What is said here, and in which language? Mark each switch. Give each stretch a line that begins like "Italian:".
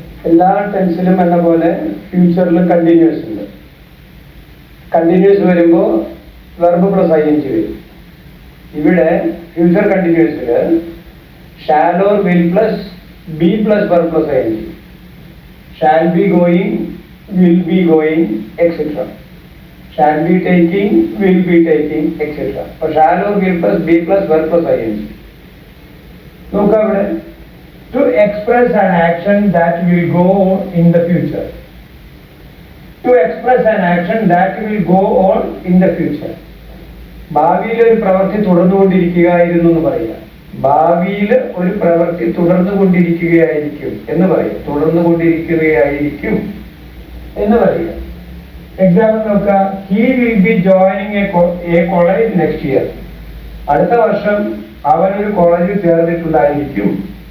Malayalam: എല്ലാ ടെൻസിലും എന്ന പോലെ ഫ്യൂച്ചറിലും കണ്ടിന്യൂസ് ഉണ്ട്. കണ്ടിന്യൂസ് വരുമ്പോൾ വെർബ് പ്ലസ് ing വരും. ഇവിടെ future കണ്ടിന്യൂസിൽ shall or will plus B plus verb plus ing.
English: Shall be going, will be going, etc. Shall be taking, will be taking, etc. Or shall or will plus be plus verb plus ing.
Malayalam: നോക്കാം ഇവിടെ.
English: To express an action that will go in the future. To express an action that will go on in the future.
Malayalam: ഭാവിയിൽ ഒരു പ്രവൃത്തി തുടർന്നുകൊണ്ടിരിക്കുകയായിരുന്നു എന്ന് പറയുക. ഭാവിയിൽ ഒരു പ്രവൃത്തി തുടർന്നുകൊണ്ടിരിക്കുകയായിരിക്കും എന്ന് പറയും. തുടർന്നുകൊണ്ടിരിക്കുകയായിരിക്കും എന്ന് പറയുക. എക്സാമ്പിൾ നോക്കുക.
English: He will be joining a college next year.
Malayalam: അടുത്ത വർഷം അവനൊരു കോളേജിൽ ചേർന്നിട്ടുണ്ടായിരിക്കും.